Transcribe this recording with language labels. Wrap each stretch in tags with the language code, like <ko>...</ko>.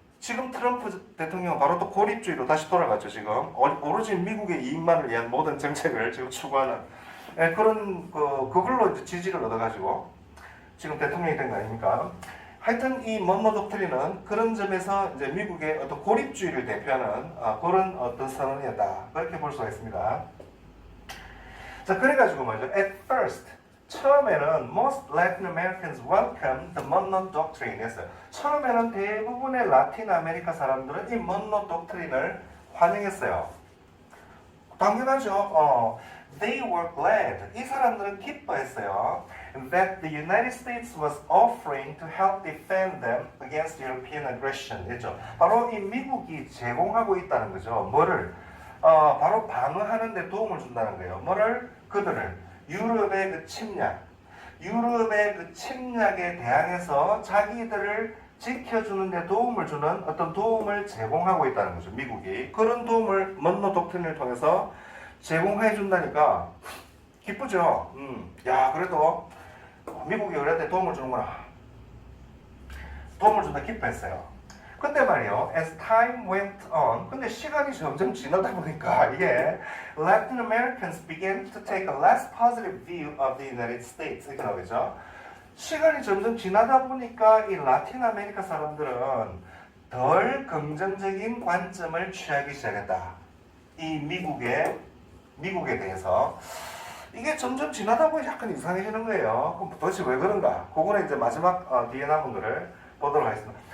<ko>지금 트럼프 대통령은 바로 또 고립주의로 다시 돌아갔죠. 지금 오로지 미국의 이익만을 위한 모든 정책을 지금 추구하는 그런 그걸로 이제 지지를 얻어가지고 지금 대통령이 된 거 아닙니까? 하여튼 이 먼로 독트린은 그런 점에서 이제 미국의 어떤 고립주의를 대표하는 그런 어떤 선언이었다. 그렇게 볼 수가 있습니다. 자, 그래가지고 말이죠.</ko> <en>At first,</en> <ko>처음에는</ko> <en>most Latin Americans welcomed the Monroe Doctrine</en> <ko>였어요. 처음에는 대부분의 라틴 아메리카 사람들은 이 먼로 독트린을 환영했어요. 당연하죠.</ko> <en>They were glad.</en> <ko>이 사람들은 기뻐했어요.</ko> <en>That the United States was offering to help defend them against European aggression.</en> <ko>이죠. 바로 이 미국이 제공하고 있다는 거죠. 뭐를? 바로 방어하는 데 도움을 준다는 거예요. 뭐를? 그들을. 유럽의 그 침략. 유럽의 그 침략에 대항해서 자기들을 지켜주는 데 도움을 주는 어떤 도움을 제공하고 있다는 거죠. 미국이. 그런 도움을 먼로 독트린을 통해서 제공해 준다니까 기쁘죠. 야, 그래도 미국이 우리한테 도움을 주는구나. 도움을 준다 기뻐했어요. 근데 말이요,</ko> <en>as time went on,</en> <ko>근데 시간이 점점 지나다 보니까 이게</ko> <en>Latin Americans began to take a less positive view of the United States.</en> <ko>이렇게 나오겠죠. 시간이 점점 지나다 보니까 이 라틴 아메리카 사람들은 덜 긍정적인 관점을 취하기 시작했다. 이 미국에 대해서. 이게 점점 지나다 보니 약간 이상해지는 거예요. 그럼 도대체 왜 그런가? 그거는 이제 마지막 뒤에 남은 거를 보도록 하겠습니다.</ko>